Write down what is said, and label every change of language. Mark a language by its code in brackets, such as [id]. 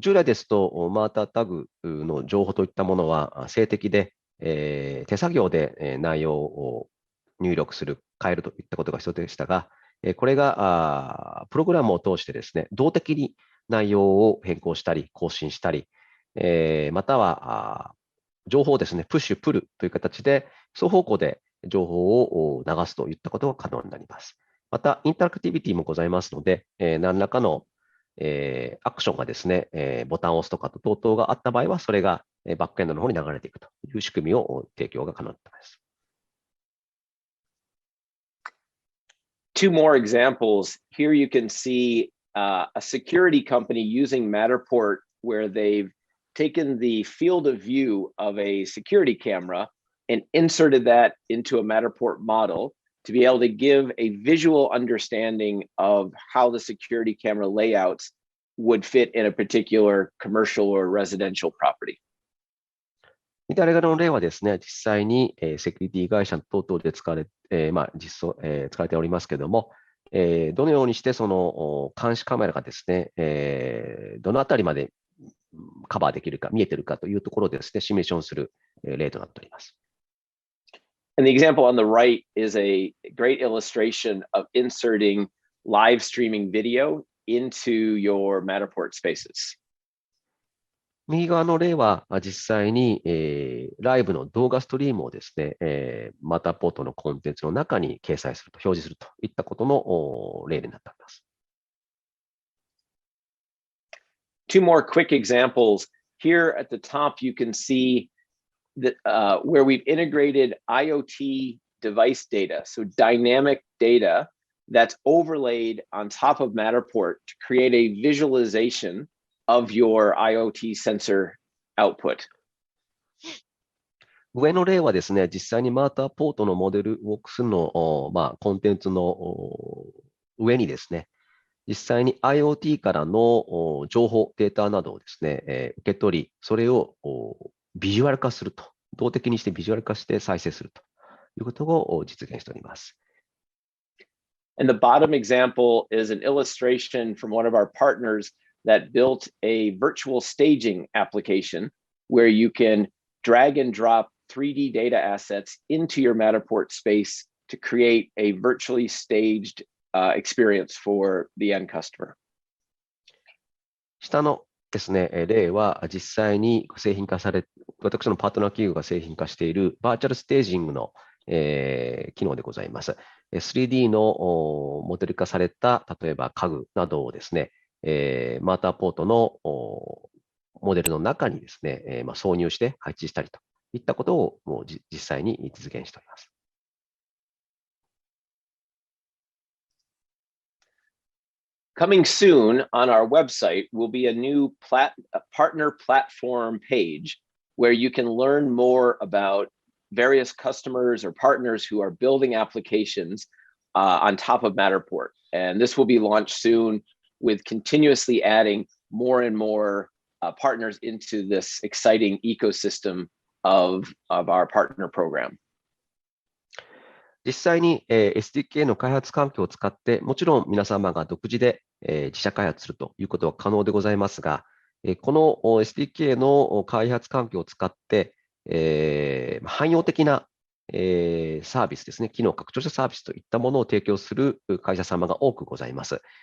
[ja] 従来ですと、マータータグの情報といったものは、静的で、手作業で内容を入力する、変えるといったことが必要でしたが、これがプログラムを通してですね、動的に内容を変更したり、更新したり、または情報をですね、プッシュ、プルという形で、双方向で情報を流すといったことが可能になります。また、インタラクティビティもございますので、何らかのアクションがですね、ボタンを押すとか等々があった場合は、それがバックエンドの方に流れていくという仕組みを提供が可能になります。 [en] Two more examples. Here you can see a security company using Matterport where they've taken the field of view of a security camera and inserted that into a Matterport model to be able to give a visual understanding of how the security camera layouts would fit in a particular commercial or residential property. [ja] 見たれの例はですね、実際にセキュリティ会社等々で使われておりますけれども、どのようにしてその監視カメラがですね、どのあたりまでカバーできるか、見えているかというところをですね、シミュレーションする例となっております。 [en] And the example on the right is a great illustration of inserting live streaming video into your Matterport spaces. [ja] 右側の例は実際に、ライブの動画ストリームをですね、Matterportのコンテンツの中に掲載すると、表示するといったことの例になっております。 [en] Two more quick examples. Here at the top, you can see that where we've integrated IoT device data, so dynamic data that's overlaid on top of Matterport to create a visualization of your IoT sensor output. [ja] 上の例はですね、実際にMatterportのモデルウォークスの、コンテンツの上にですね、実際に IoT からの情報、データなどをですね、受け取り、それをビジュアル化すると、動的にしてビジュアル化して再生するということを実現しております。 [en] And the bottom example is an illustration from one of our partners that built a virtual staging application where you can drag and drop 3D data assets into your Matterport space to create a virtually staged experience for the end customer. [ja] 下のですね、例は実際に製品化され、私のパートナー企業が製品化しているバーチャルステージングの機能でございます。3D のモデル化された、例えば家具などをですね、マーターポートのモデルの中にですね、挿入して配置したりといったことをもう実際に実現しております。 [en] Coming soon on our website will be a new partner platform page where you can learn more about various customers or partners who are building applications on top of Matterport. And this will be launched soon with continuously adding more and more partners into this exciting ecosystem of our partner program. [ja] 実際に、SDK の開発環境を使って、もちろん皆様が独自で、自社開発するということは可能でございますが、この SDK の開発環境を使って、汎用的な、サービスですね、機能拡張したサービスといったものを提供する会社様が多くございます。